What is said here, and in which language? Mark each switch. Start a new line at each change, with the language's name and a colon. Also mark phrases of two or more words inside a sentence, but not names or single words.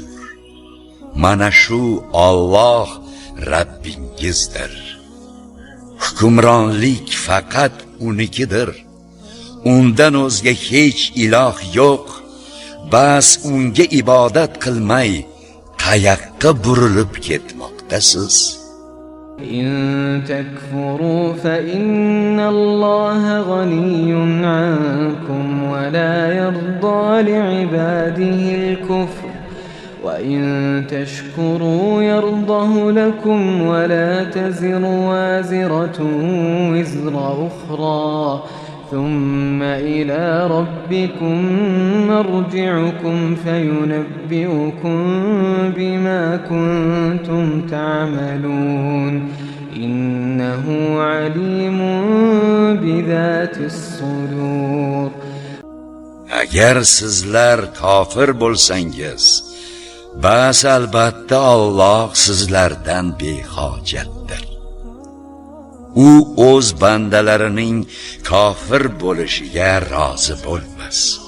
Uzbek: Mana shu Alloh Rabbingizdir. Hukmronlik faqat unikidir. Undan o'zga hech iloh yo'q. Bas unga ibodat qilmay qayoqqa burilib ketmoqdasiz?
Arabic: إن تكفروا فإن الله غني عنكم ولا يرضى لعباده الكفر وإن تشكروا يرضه لكم ولا تزر وازرة وزر أخرى ثم إلى ربكم مرجعكم فينبئكم بما كنتم تعملون إنه عليم بذات الصدور.
Uzbek: Agar sizlar kofir bo'lsangiz, bas albatta Alloh sizlardan behojatdir. U o'z bandalarining kofir bo'lishiga rozi bo'lmas.